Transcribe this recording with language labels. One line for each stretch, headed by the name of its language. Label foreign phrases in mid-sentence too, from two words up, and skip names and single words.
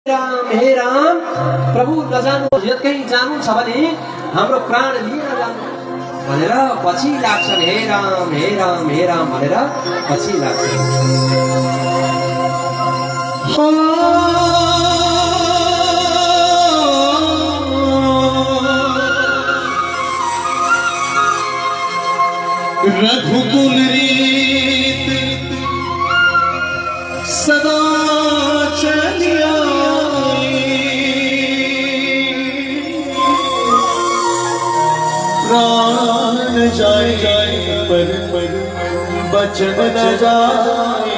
Nepali: राम हे राम प्रभु नजानु यतकै जानु छ भने हाम्रो प्राण लिएर जानु भनेर पछि लाग्छन्। हे राम हे राम हे राम भनेर पछि लाग्छन्।
Hindi: रघुकुल रीत सदा चलिया प्राण जाए पर बचन न जाए।